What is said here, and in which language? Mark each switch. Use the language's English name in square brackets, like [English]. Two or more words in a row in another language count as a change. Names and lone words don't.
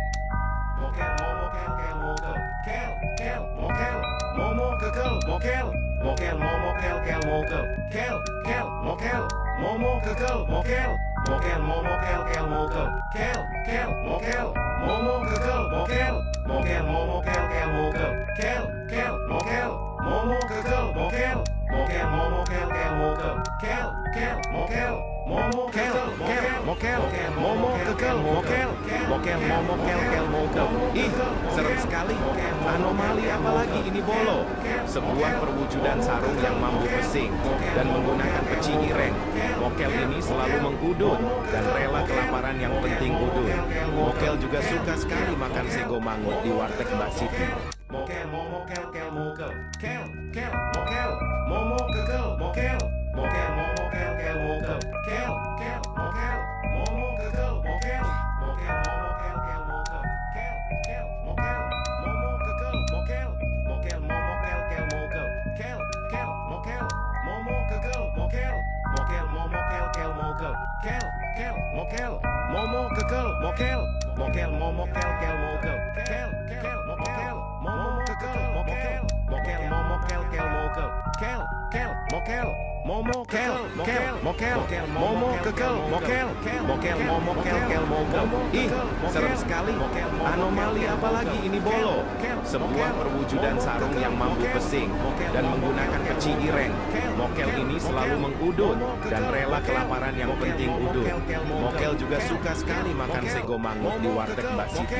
[Indonesian] Mokel, momo, kel, kel, mokel. Kel, kel, mokel. Momo, kekel, mokel. mokel momo kel kel mokel, kel mokel, momo kekel mokel, mokel momo kel kel mokel, kel mokel, momo kekel mokel, mokel momo kel kel mokel, kel mokel, momo kekel mokel, mokel momo kel kel mokel, kel mokel, momo kekel mokel, momo kekel mokel, mokel momo kel kel mokel. Ih, serem sekali. Anomali apalagi ini bolo? Sebuah perwujudan sarung yang mampu pesing dan menggunakan peci ireng. Mokel ini selalu mengudut dan rela kelaparan yang penting udut. Mokel juga suka sekali makan [Javanese] sego mangut [Indonesian] di warteg Mbak Siti. Mokel momo kel kel mokel, kel mokel, momo kekel mokel, mokel momo kel kel mokel, kel mokel, momo kekel mokel, mokel momo kel kel mokel, kel mokel, momo kekel mokel, mokel momo kel kel mokel, kel mokel, momo kekel mokel, mokel momo kel kel mokel, kel mokel, momo kekel mokel, mokel momo kel kel mokel, kel mokel, momo kekel mokel, mokel momo kel kel mokel, kel mokel, momo kel mokel, momo kekel mokel, mokel momo kel kel mokel. Ih, serem sekali. Anomali apalagi ini bolo? Sebuah perwujudan sarung yang mampu pesing dan menggunakan peci ireng. Mokel ini selalu mengudut dan rela kelaparan yang penting udut. Mokel juga suka sekali makan [Javanese] sego mangut [Indonesian] di warteg Mbak Siti.